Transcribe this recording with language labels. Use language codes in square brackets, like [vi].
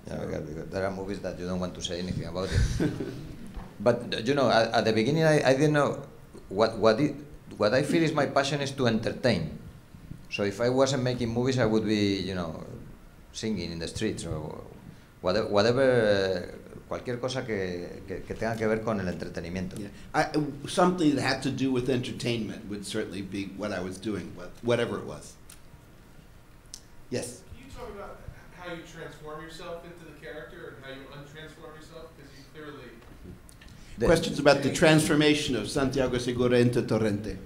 [en] You know, because there are movies that you don't want to say anything about it. But you know, at the beginning, I didn't know what I feel is my passion is to entertain. So if I wasn't making movies, I would be, you know, singing in the streets or whatever. [es] Cualquier cosa que tenga que ver con el entretenimiento. [en] Yeah. Something that had to do with entertainment would certainly be what I was doing, whatever it was. Yes? Can you talk about how you transform yourself into the character and how you untransform yourself? Because you clearly... Questions about the transformation of Santiago Segura into Torrente.